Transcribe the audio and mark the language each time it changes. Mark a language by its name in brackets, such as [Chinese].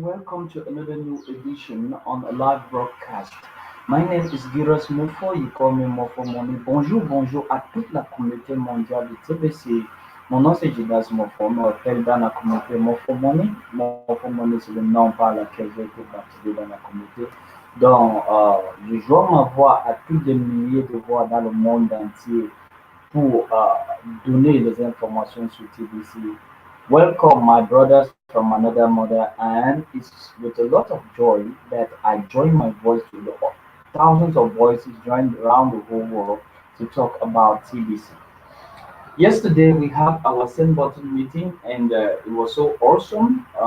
[English] Welcome to another new edition on a live broadcast. My name is Giras Moffo, you call me Moffo Money. [French] Bonjour à toute la communauté mondiale du TBC. Mon nom c'est Giras Moffo, on m'appelle dans la communauté Moffo Money. Moffo Money c'est le nom par lequel j'ai été baptisé dans la communauté. Donc, je joins ma voix à tous des milliers de voix dans le monde entier pour donner les informations sur TBC. [English] Welcome, my brothers from another mother, and it's with a lot of joy that I join my voice to the thousands of voices joined around the whole world to talk about TBC. Yesterday we had our send button meeting, and it was so awesome.